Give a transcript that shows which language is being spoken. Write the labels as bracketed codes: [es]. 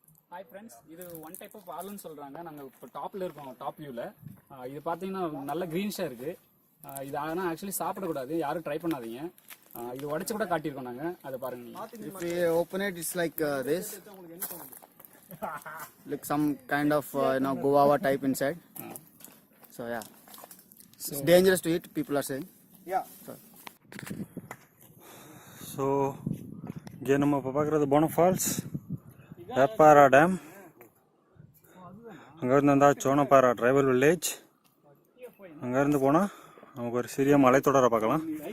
[ta] Hi friends, இது one type of ஆலுன்னு சொல்கிறாங்க. நாங்கள் இப்போ டாப்பில் இருக்கோம், டாப் வியூவில். இது பார்த்தீங்கன்னா நல்ல க்ரீன்ஷாக இருக்குது. இது ஆனால் ஆக்சுவலி சாப்பிடக்கூடாது, யாரும் ட்ரை பண்ணாதீங்க. இது உடைச்சு கூட காட்டியிருக்கோம் நாங்க, அதை பாருங்க. [en] If we open it, it's like this. Like some kind of guava type inside. So yeah, it's dangerous to eat. People are saying. Yeah. [ta] So இங்கே நம்ம இப்போ பார்க்குறது போன ஃபால்ஸ், வேப்பாரா டேம். அங்கேருந்து வந்தால் சோனப்பாரா ட்ரைபல் வில்லேஜ். அங்கேருந்து போனால் நமக்கு ஒரு சிறிய மலைத்தொடரை பார்க்கலாம்.